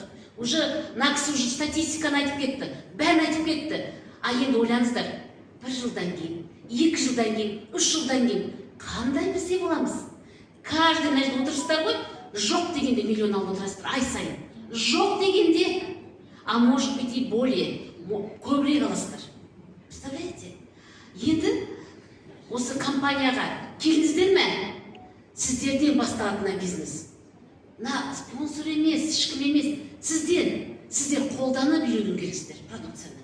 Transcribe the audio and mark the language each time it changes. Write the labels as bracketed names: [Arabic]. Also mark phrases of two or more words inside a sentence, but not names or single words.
[Kazakh] Уже мына кісі уже статистиканы айтып кетті, бәрін айтып кетті. А енді ойлаңыздар, бір жылдан кейін, 2 жылдан кейін, 3 жылдан кейін қандай бізде боламыз? Каждый мына жерде отырсыздар ғой, жоқ дегенде миллион алып отырасыздар ай сайын. Жоқ дегенде, [Russian] а может быть и более, [Kazakh] көбірек аласыздар. [Russian] Представляете? [Kazakh] Енді осы компанияға келдіңіздер ме? Сіздерден басталатын бизнес. На спонсор емес, ешкім емес. Сіздер қолданып үйрену керексіздер продукцияны.